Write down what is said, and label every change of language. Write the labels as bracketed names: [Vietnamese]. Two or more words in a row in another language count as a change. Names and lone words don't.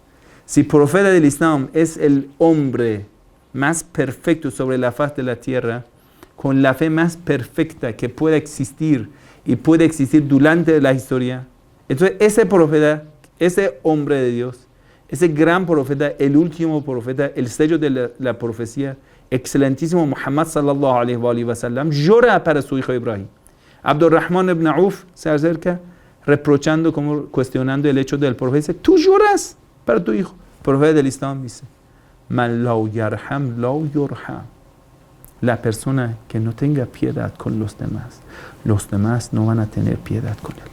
[Spanish] Si el profeta del Islam es el hombre más perfecto sobre la faz de la tierra, con la fe más perfecta que pueda existir y puede existir durante la historia, entonces ese profeta, ese hombre de Dios, ese gran profeta, el último profeta, el sello de la profecía, excelentísimo Muhammad [Arabic] صلى الله عليه وسلم, [Spanish] llora para su hijo Ibrahim. Abdurrahman ibn Auf se acerca reprochando, como cuestionando el hecho del profeta. Dice, ¿tú lloras para tu hijo? El profeta del Islam dice, [Arabic] من لا يرحم لا يرحم. [Spanish] La persona que no tenga piedad con los demás no van a tener piedad con él.